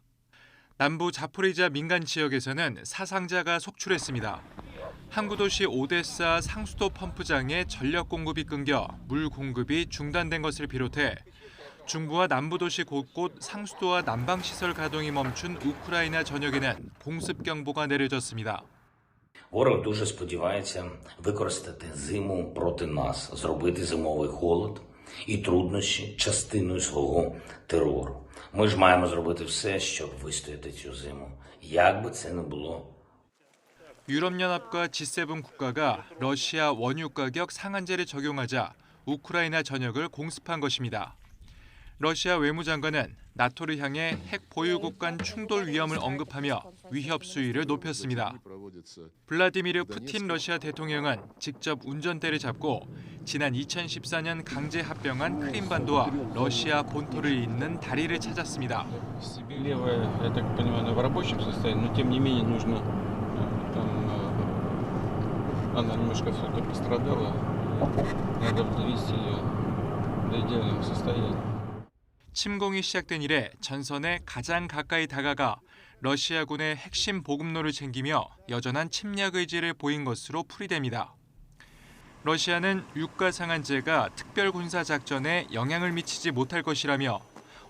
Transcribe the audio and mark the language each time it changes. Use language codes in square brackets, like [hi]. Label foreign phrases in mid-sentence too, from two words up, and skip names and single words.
[ko] 남부 자포리자 민간 지역에서는 사상자가 속출했습니다. 항구 도시 오데사 상수도 펌프장에 전력 공급이 끊겨 물 공급이 중단된 것을 비롯해 중부와 남부 도시 곳곳 상수도와 난방 시설 가동이 멈춘 우크라이나 전역에는 공습 경보가 내려졌습니다. [uk] Ворог дуже сподівається використати зиму проти нас, зробити зимовий холод і труднощі частиною свого терору. Ми ж маємо зробити все, щоб вистояти цю зиму, як би це не було. [ko] 유럽연합과 G7 국가가 러시아 원유 가격 상한제를 적용하자 우크라이나 전역을 공습한 것입니다. 러시아 외무장관은 나토를 향해 핵 보유국 간 충돌 위험을 언급하며 위협 수위를 높였습니다. 블라디미르 푸틴 러시아 대통령은 직접 운전대를 잡고 지난 2014년 강제 합병한 크림반도와 러시아 본토를 잇는 다리를 찾았습니다. [ru] Она немножко все-таки пострадала. Надо довести ее до идеального состояния. [ko] 침공이 시작된 이래 전선에 가장 가까이 다가가 러시아군의 핵심 보급로를 챙기며 여전한 침략 의지를 보인 것으로 풀이됩니다. 러시아는 유가 상한제가 특별 군사 작전에 영향을 미치지 못할 것이라며